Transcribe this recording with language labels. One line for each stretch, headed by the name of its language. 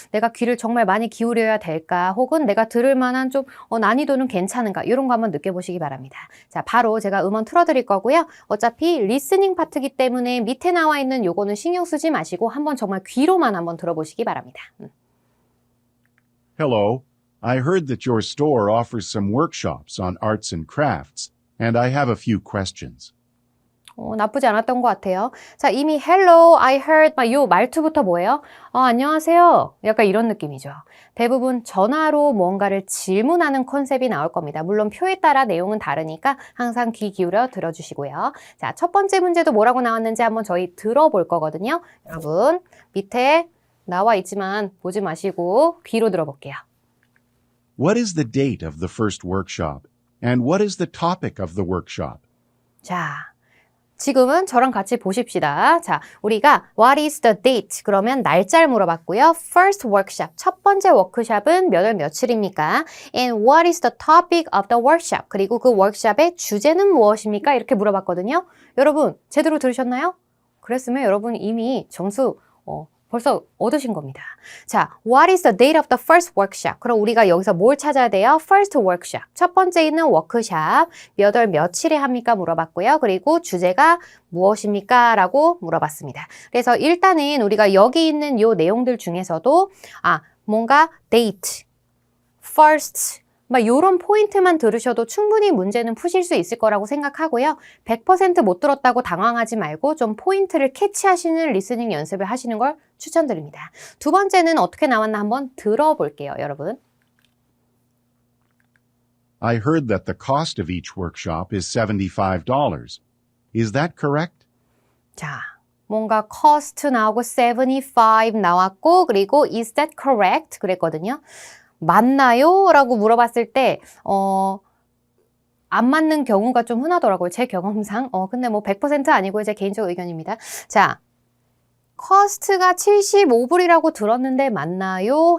Korean: 내가 귀를 정말 많이 기울여야 될까? 혹은 내가 들을 만한 좀 난이도는 괜찮은가? 이런 거 한번 느껴보시기 바랍니다. 자, 바로 제가 음원 틀어드릴 거고요. 어차피 리스닝 파트이기 때문에 밑에 나와 있는 요거는 신경 쓰지 마시고 한번 정말 귀로만 한번 들어보시기 바랍니다.
English: Hello, I heard that your store offers some workshops on arts and crafts, and I have a few questions.
Korean: 나쁘지 않았던 것 같아요. 자, 이미
English: hello, I heard,
Korean: 요 말투부터 뭐예요? 안녕하세요. 약간 이런 느낌이죠. 대부분 전화로 뭔가를 질문하는 컨셉이 나올 겁니다. 물론 표에 따라 내용은 다르니까 항상 귀 기울여 들어주시고요. 자, 첫 번째 문제도 뭐라고 나왔는지 한번 저희 들어볼 거거든요. 여러분, 밑에 나와 있지만 보지 마시고 귀로 들어볼게요.
English: What is the date of the first workshop, and what is the topic of the workshop?
Korean: 자, 지금은 저랑 같이 보십시다. 자, 우리가
English: What is the date?
Korean: 그러면 날짜를 물어봤고요.
English: First workshop,
Korean: 첫 번째 워크숍은 몇 월 며칠입니까?
English: And what is the topic of the workshop?
Korean: 그리고 그 워크숍의 주제는 무엇입니까? 이렇게 물어봤거든요. 여러분, 제대로 들으셨나요? 그랬으면 여러분 이미 점수 벌써 얻으신 겁니다.
English: 자, what is the date of the first workshop?
Korean: 그럼 우리가 여기서 뭘 찾아야 돼요?
English: first workshop.
Korean: 첫 번째 있는 워크숍. 몇 월 며칠에 합니까? 물어봤고요. 그리고 주제가 무엇입니까? 라고 물어봤습니다. 그래서 일단은 우리가 여기 있는 요 내용들 중에서도 뭔가 date, first, 요런 포인트만 들으셔도 충분히 문제는 푸실 수 있을 거라고 생각하고요. 100% 못 들었다고 당황하지 말고 좀 포인트를 캐치하시는 리스닝 연습을 하시는 걸 추천드립니다. 두 번째는 어떻게 나왔나 한번 들어볼게요, 여러분.
English: I heard that the cost of each workshop is $75. Is that correct? 자,
Korean: 뭔가 cost 나오고 75 나왔고 그리고
English: is that correct?
Korean: 그랬거든요. 맞나요? 라고 물어봤을 때 안 맞는 경우가 좀 흔하더라고요. 제 경험상. 근데 뭐 100% 아니고 제 개인적 의견입니다. 자, cost가 75불이라고 들었는데 맞나요?